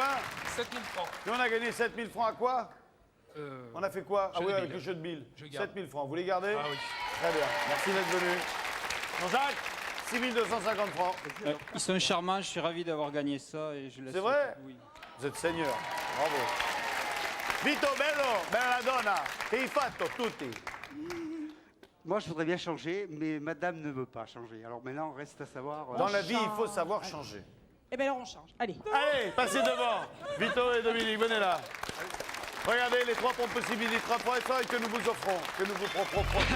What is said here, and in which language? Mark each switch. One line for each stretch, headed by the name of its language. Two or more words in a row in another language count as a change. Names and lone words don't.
French: 7 000 francs. Nous, on a gagné 7 000 francs à quoi? On a fait quoi? Ah jeu oui, de avec Bill. le jeu de Bill. Je garde. 7 000 francs. Vous les gardez? Ah oui. Très bien. Merci d'être venu. Jean-Jacques, 6 250 francs. Ils sont charmants, je suis ravi d'avoir gagné ça et je laisse. C'est vrai? Oui. Vous êtes seigneur.
Italian: Bravo. Vito, bello, bella donna. Che hai fatto tutti?
French: Moi, je voudrais bien changer, mais madame ne veut pas changer. Alors maintenant, reste à savoir... Dans la vie, il faut savoir changer. Eh bien alors on change. Allez. Allez, passez devant. Vito et Dominique, venez là. Regardez les 3 possibilités, 3 points que nous vous offrons, que nous vous proposons.